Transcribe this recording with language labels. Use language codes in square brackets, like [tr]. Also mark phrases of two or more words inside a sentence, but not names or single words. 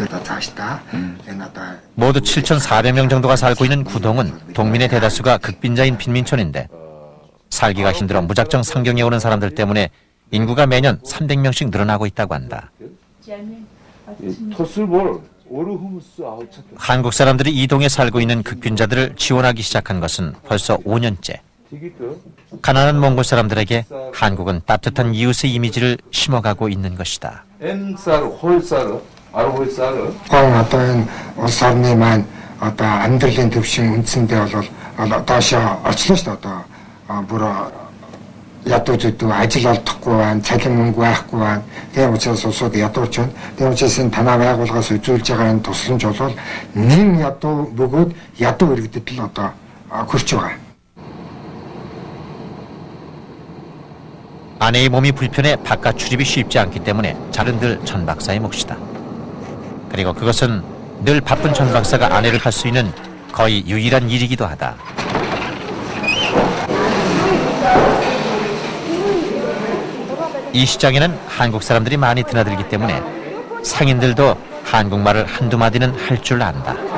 [ko] 모두 7,400명 정도가 살고 있는 구동은 동민의 대다수가 극빈자인 빈민촌인데 살기가 힘들어 무작정 상경에 오는 사람들 때문에 인구가 매년 300명씩 늘어나고 있다고 한다. 한국 사람들이 이 동에 살고 있는 극빈자들을 지원하기 시작한 것은 벌써 5년째. 가난한 몽골 사람들에게 한국은 따뜻한 이웃의 이미지를 심어가고 있는 것이다. [mn] Гол одоо энэ улс орны маань одоо амьдралын төвшин үндсэндээ бол доошоо очлоо шүү дээ одоо бүр ядуучууд ажил олдохгүй байна, цалин мөнгө байхгүй байна. Тийм учраас улсууд ядууч байна. Тийм учраас энэ танаа байгууллагаас үзүүлж байгаа энэ тусламж бол нэн ядуу бөгөөд ядуу иргэдэд л одоо хүрч байгаа. [ko] 아내의 몸이 불편해 바깥 출입이 쉽지 않기 때문에 잘은 늘 전 박사의 몫이다. 그리고 그것은 늘 바쁜 전 박사가 아내를 할 수 있는 거의 유일한 일이기도 하다. 이 시장에는 한국 사람들이 많이 드나들기 때문에 상인들도 한국말을 한두 마디는 할 줄 안다.